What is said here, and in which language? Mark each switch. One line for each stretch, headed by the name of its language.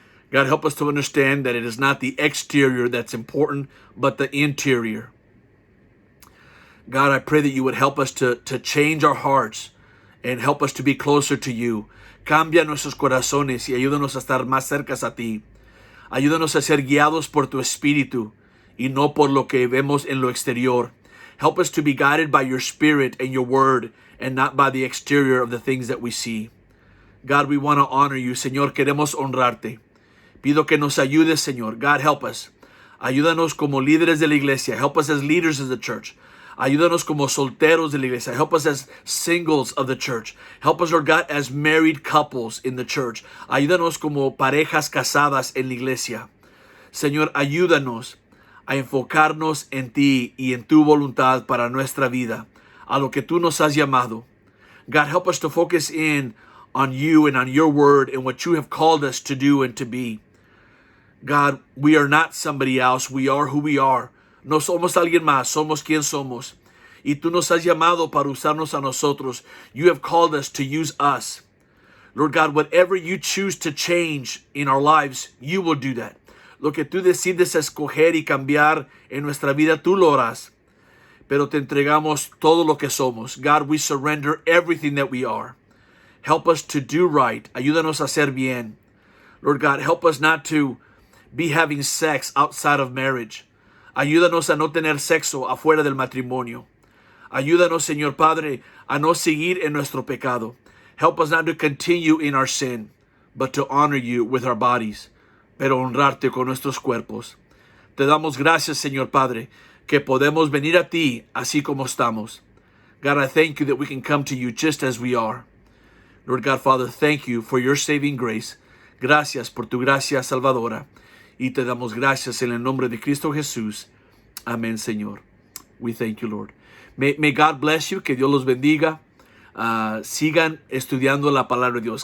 English: God, help us to understand that it is not the exterior that's important, but the interior. God, I pray that you would help us to change our hearts and help us to be closer to you.
Spanish: Cambia nuestros corazones y ayúdanos a estar más cercas a ti. Ayúdanos a ser guiados por tu Espíritu y no por lo que vemos en lo exterior.
English: Help us to be guided by your Spirit and your word and not by the exterior of the things that we see. God, we want to honor you.
Spanish: Señor, queremos honrarte. Pido que nos ayudes, Señor.
English: God, help us.
Spanish: Ayúdanos como líderes de la iglesia.
English: Help us as leaders of the church.
Spanish: Ayúdanos como solteros de la iglesia.
English: Help us as singles of the church. Help us, Lord God, as married couples in the church.
Spanish: Ayúdanos como parejas casadas en la iglesia. Señor, ayúdanos a enfocarnos en ti y en tu voluntad para nuestra vida, a lo que tú nos has llamado.
English: God, help us to focus in on you and on your word and what you have called us to do and to be. God, we are not somebody else. We are who we are.
Spanish: No somos alguien más. Somos quien somos. Y tú nos has llamado para usarnos a nosotros.
English: You have called us to use us. Lord God, whatever you choose to change in our lives, you will do that.
Spanish: Lo que tú decides escoger y cambiar en nuestra vida, tú lo harás. pero te entregamos todo lo que somos.
English: God, we surrender everything that we are. Help us to do right.
Spanish: Ayúdanos a hacer bien.
English: Lord God, help us not to be having sex outside of marriage.
Spanish: Ayúdanos a no tener sexo afuera del matrimonio. Ayúdanos, Señor Padre, a no seguir en nuestro pecado.
English: Help us not to continue in our sin, but to honor you with our bodies,
Spanish: pero honrarte con nuestros cuerpos. Te damos gracias, Señor Padre, que podemos venir a ti así como estamos.
English: God, I thank you that we can come to you just as we are. Lord God, Father, thank you for your saving grace.
Spanish: Gracias por tu gracia salvadora. Y te damos gracias en el nombre de Cristo Jesús. Amén, Señor.
English: We thank you, Lord. May God bless you.
Spanish: Que Dios los bendiga. Sigan estudiando la palabra de Dios.